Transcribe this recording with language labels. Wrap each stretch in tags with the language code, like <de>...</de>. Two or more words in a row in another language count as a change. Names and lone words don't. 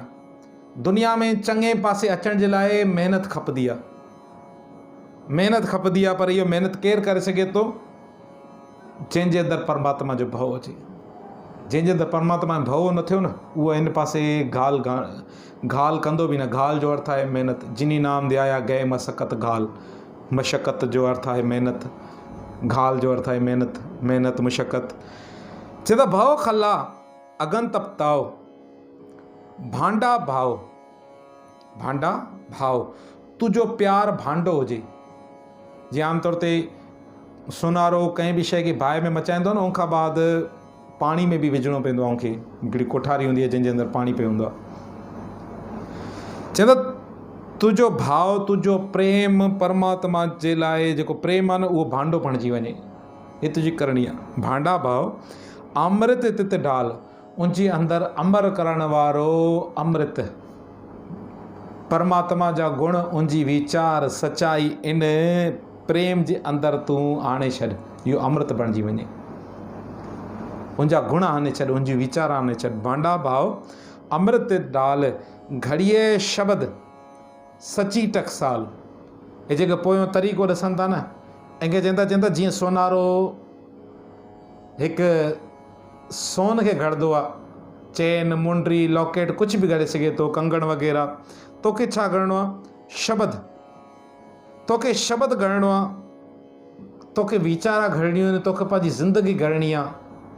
<sd>दुनिया में चङे पासे अचण जे लाइ महिनत खपंदी आहे, पर इहो महिनत केरु करे सघे थो? जंहिंजे अंदरि परमात्मा जो भउ हुजे। जंहिंजे अंदरि परमात्मा जो भउ न थियो न, उहो इन पासे घाल कंदो बि न। घाल जो अर्थ आहे महिनत।</sd> <pa>ਜਿਨੀ ਨਾਮ ਧਿਆਇਆ ਗਏ ਮਸ਼ੱਕਤ ਘਾਲ,</pa> <sd>मशक़त जो अर्थ आहे महिनत, घाल जो अर्थ आहे महिनत मशक़त।</sd> <pa>चवंदा ਭਉ ਖਲਾ, ਅਗਨ ਤਪਤਾਓ, ਭਾਂਡਾ ਭਾਵ,</pa> <sd>तुंहिंजो प्यार भांडो हुजे। जीअं आमतौर ते सोनारो कंहिं बि शइ खे बाहि में मचाईंदो न, उनखां बाद पाणी में बि विझणो पवंदो आहे उनखे, हिकिड़ी कोठारी हूंदी आहे जंहिंजे अंदरि पाणी पियो हूंदो आहे। चवंदा तुंहिंजो भाव, तुंहिंजो प्रेम परमात्मा जे लाइ जेको प्रेम आहे न, उहो भांडो बणिजी वञे, हे तुंहिंजी करणी आहे।</sd> <pa>ਭਾਂਡਾ ਭਾਵ, ਅੰਮ੍ਰਿਤ ਤਿਤ ਡਾਲ,</pa> <sd>उनजे अंदरि अमर करण वारो अमृत, परमात्मा जा गुण, उनजी वीचार सचाई इन प्रेम जे अंदरि तूं आणे छॾ, इहो अमृत बणिजी वञे। उनजा गुण आणे छॾ, उनजी वीचार आणे छॾ।</sd> <pa>ਭਾਂਡਾ ਭਾਵ ਅੰਮ੍ਰਿਤ ਡਾਲ, ਘੜਿਏ ਸ਼ਬਦ ਸਚੀ ਟਕਸਾਲ।</pa> <sd>हे जेको पोयों तरीक़ो ॾिसनि था न, इंखे चवंदा जीअं सोनारो हिकु सोन खे घड़ंदो आहे, चेन, मुंडी, लॉकेट कुझु बि घड़े सघे थो, कंगण वग़ैरह। तोखे छा घड़णो आहे? शब्द। तोखे शब्द घड़णो आहे, तोखे वीचारा घड़णियूं आहिनि, तोखे पंहिंजी ज़िंदगी घड़णी आहे।</sd>